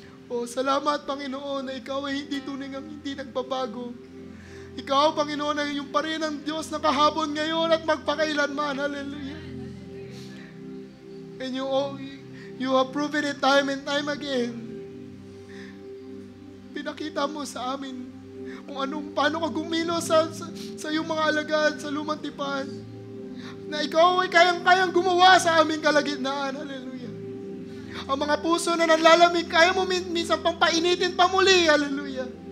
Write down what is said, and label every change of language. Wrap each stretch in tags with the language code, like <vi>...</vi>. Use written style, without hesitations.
<tl>O, salamat, Panginoon, na ikaw ay hindi tunay ang hindi nagbabago. Ikaw, Panginoon, ay yung pa rin ang Diyos na kahapon ngayon at magpakailanman. Hallelujah.</tl> <en>And you have proven it time and time again.</en> <tl>Pinakita mo sa amin kung paano ka gumilo sa iyong mga alagad sa lumang tipan. Na ikaw ay kayang gumawa sa aming kalagitnaan. Hallelujah. Ang mga puso na nanlalamig, kaya mo minsan pang painitin pa muli. Hallelujah.</tl>